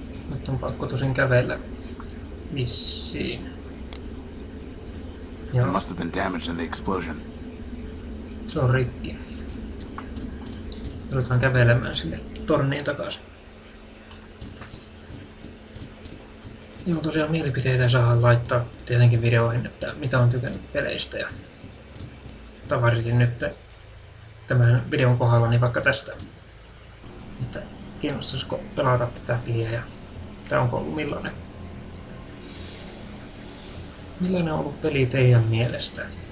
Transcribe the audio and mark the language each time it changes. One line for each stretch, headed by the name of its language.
Finnish: Nyt on pakko tosin kävellä vissiin.
English: It must have been damaged in the explosion.
Finnish: Se on rikki. Joudutaan kävelemään sinne torniin takaisin. Joo, tosiaan mielipiteitä saa laittaa tietenkin videoihin, että mitä on tykännyt peleistä. Tai varsinkin nyt tämän videon kohdalla, niin vaikka tästä, että kiinnostaisiko pelata tätä peliä ja onko ollut millainen on ollut peli teidän mielestä?